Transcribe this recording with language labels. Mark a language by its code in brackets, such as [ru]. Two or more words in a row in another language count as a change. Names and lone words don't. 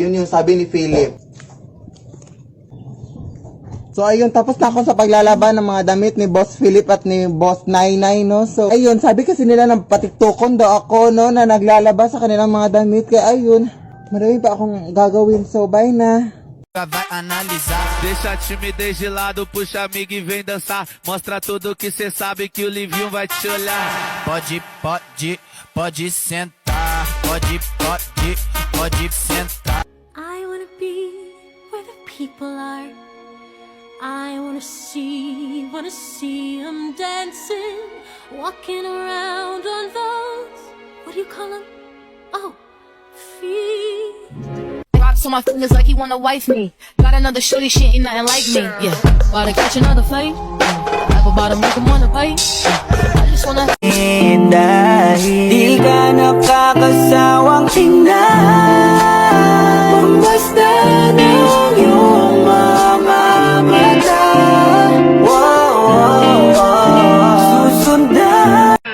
[tl] Yun yung sabi ni Philip. So, ayun, tapos na ako sa paglalaban ng mga damit ni Boss Philip at ni Boss Nainay, no? So, ayun, sabi kasi nila na patiktokon daw ako, no, na naglalaba sa kanilang mga damit. Kaya, ayun, marami pa akong gagawin. So, bye na. [pt] Vai analisar. Deixa a timidez de lado, puxa amigo e vem dançar. Mostra tudo que cê sabe que o Livinho vai te olhar. Pode sentar. Pode sentar. [en] I wanna be where the people are. I wanna see them dancing, walking around on those, what do you call them? Oh, feet. Rocks on my fingers like he wanna wife me. Got another shorty, she ain't nothing like me. Yeah, about to catch another fight. Apple bottom make him wanna bite. I just wanna. [tl] Dahil di ka nakakasawang tingnan, basta ng iyong mga mata. Susundan.